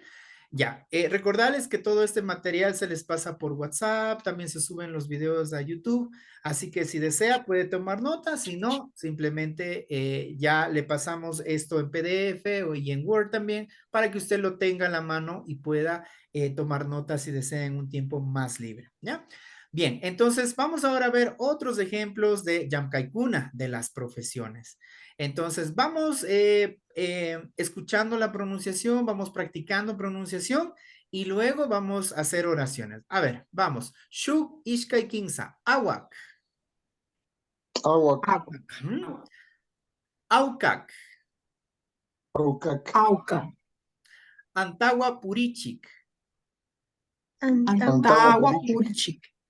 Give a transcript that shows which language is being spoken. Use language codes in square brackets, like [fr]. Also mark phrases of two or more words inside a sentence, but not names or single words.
[es] Ya, recordarles que todo este material se les pasa por WhatsApp, también se suben los videos a YouTube, así que si desea puede tomar notas, si no, simplemente ya le pasamos esto en PDF y en Word también para que usted lo tenga en la mano y pueda tomar notas si desea en un tiempo más libre, ¿ya? Bien, entonces vamos ahora a ver otros ejemplos de Yamkaikuna, de las profesiones. Entonces, vamos escuchando la pronunciación, vamos practicando pronunciación y luego vamos a hacer oraciones. A ver, vamos. [qu] Shuk Ishkai Kinsa. Awak. Awak, Aukak. Aukak, Auca. Antawa Purichik. Antawa Purichik.